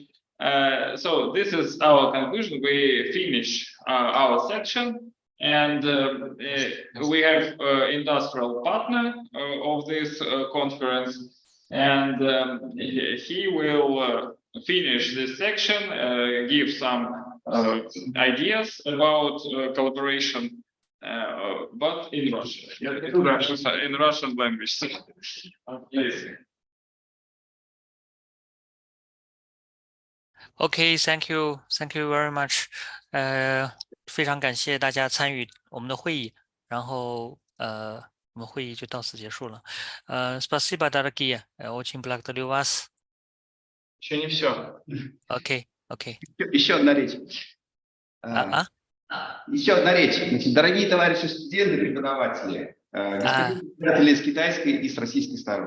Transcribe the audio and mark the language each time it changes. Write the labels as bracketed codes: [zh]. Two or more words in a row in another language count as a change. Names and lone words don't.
[en] So this is our conclusion. We finish our section, and we have industrial partner of this conference, and he will finish this section, give some ideas about collaboration, but in Russian, in Russian language. Please. Okay, thank you very much. [zh] 非常感谢大家参与我们的会议，然后我们会议就到此结束了。 [ru] Спасибо, дорогие, очень благодарю вас. Еще не все. Окей. Еще одна речь. Еще одна речь. Значит, дорогие товарищи студенты, преподаватели, господа с китайской и с российской стороны.